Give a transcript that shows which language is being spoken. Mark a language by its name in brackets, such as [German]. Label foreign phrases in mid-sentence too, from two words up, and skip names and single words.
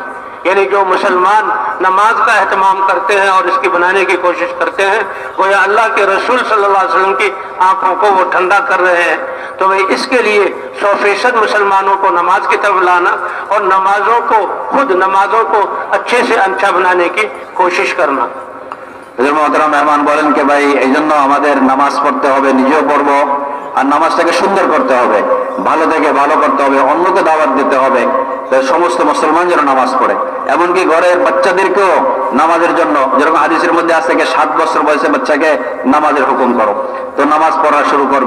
[Urdu] یعنی جو مسلمان نماز کا اہتمام کرتے ہیں اور اس کی بنانے کی کوشش کرتے ہیں, گویا اللہ کے رسول [Arabic] صلی اللہ علیہ وسلم [Urdu] کی آنکھوں کو وہ ٹھنڈا کر رہے ہیں. تو وہ اس کے لیے 100% مسلمانوں کو نماز کی طرف لانا اور نمازوں کو اچھے سے اچھا بنانے کی کوشش کرنا. [Bangla] محترم মেহমান বলেন যে ভাই এই জন্য আমাদের নামাজ পড়তে হবে, নিজেও পড়বো, আর নামাজটাকে সুন্দর করতে হবে, ভালো থেকে ভালো করতে হবে, অন্যকে দাওয়াত দিতে হবে, সমস্ত মুসলমান যেন নামাজ পড়ে. এমনকি ঘরের বাচ্চাদেরকেও নামাজের জন্য, যেরকম হাদিসের মধ্যে আছে যে 7 বছর বয়সে বাচ্চাকে নামাজের হুকুম করো, তো নামাজ পড়া শুরু করবে.